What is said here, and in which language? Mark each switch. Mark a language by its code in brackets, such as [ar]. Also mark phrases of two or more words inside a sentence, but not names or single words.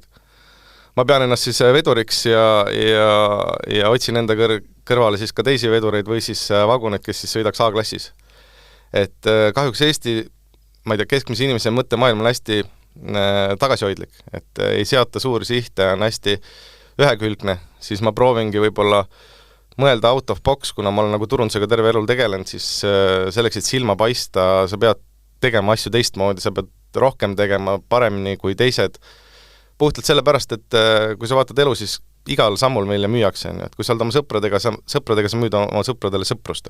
[et] Ma pean ennast siis veduriks ja otsin enda kõrvale siis ka teisi vedureid või siis vagunid, kes siis sõidaks A-klassis. Et kahjuks Eesti, ma ei tea, keskmise inimese mõttemaailm on hästi tagasihoidlik, et ei seata suuri sihte, on hästi ühekülgne, siis ma proovingi võib-olla mõelda [en] out of box, [et] kuna ma olen nagu turundusega terve elul tegelenud, siis selleks, et silma paista, sa pead tegema asju teistmoodi, sa pead rohkem tegema paremini kui teised. Puhtalt sellepärast, et kui sa vaatad elu, siis igal sammul meile müüakse, et kui sa oled oma sõpradega sa müüd oma sõpradele sõprust.